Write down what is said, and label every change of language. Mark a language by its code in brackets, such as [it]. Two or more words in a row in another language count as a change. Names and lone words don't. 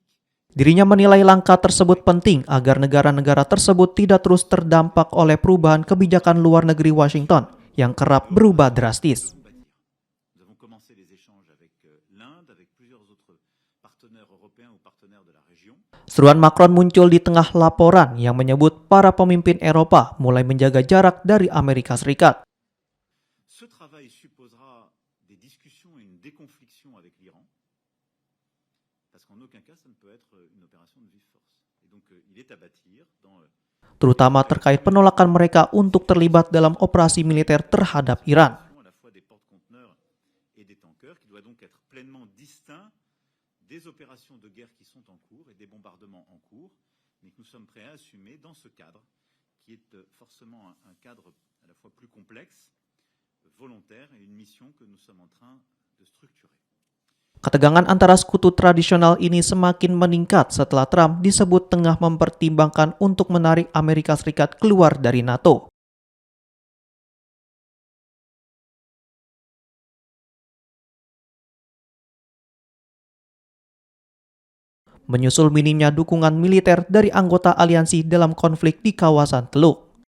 [id] Dirinya menilai langkah tersebut penting agar negara-negara tersebut tidak terus terdampak oleh perubahan kebijakan luar negeri Washington yang kerap berubah drastis. Seruan Macron muncul di tengah laporan yang menyebut para pemimpin Eropa mulai menjaga jarak dari Amerika Serikat. [fr] Ce travail supposera des discussions et une déconfliction avec l'Iran, parce qu'en aucun cas ça ne peut être une opération de vive force. Et donc il est à bâtir dans [id] Terutama terkait penolakan mereka untuk terlibat dalam operasi militer terhadap Iran. [fr] à la fois des porte-conteneurs et des tankers, qui doit donc être pleinement distinct des opérations de guerre qui sont en cours et des bombardements en cours, mais que nous sommes prêts à assumer dans ce cadre, qui est forcément un cadre à la fois plus complexe, volontaire, et une mission que nous sommes en train de structurer. [id] Ketegangan antara sekutu tradisional ini semakin meningkat setelah Trump disebut tengah mempertimbangkan untuk menarik Amerika Serikat keluar dari NATO. Menyusul minimnya dukungan militer dari anggota aliansi dalam konflik di kawasan Teluk.